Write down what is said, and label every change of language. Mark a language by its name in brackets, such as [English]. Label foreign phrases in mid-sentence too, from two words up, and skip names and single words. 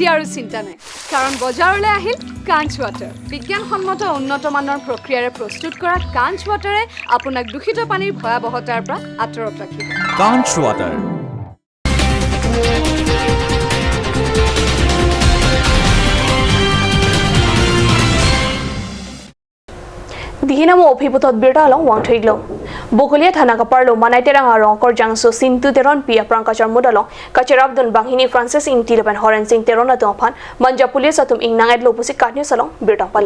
[Assamese] এতিয়া আৰু চিন্তা নাই, কাৰণ বজাৰলৈ আহিল কাঞ্চ ৱাটাৰ বিজ্ঞানসন্মত উন্নত মানৰ প্ৰক্ৰিয়াৰে প্ৰস্তুত কৰা কাঞ্চ ৱাটাৰে আপোনাক দূষিত পানীৰ ভয়াৱহতাৰ পৰা আঁতৰত ৰাখিব কাঞ্চ ৱাটাৰ [Karbi] Dihinamo ophibutod birtalong wang thiglo. Bukulia thana kaparlo manay terang arong kor jangso sintu teron pia prangkachar mudalong kacharabdun banghini Francis ing tilapan horen sing teron na tongpan manja pulis atum ing nanged lopusi katnyo salong birtang pale.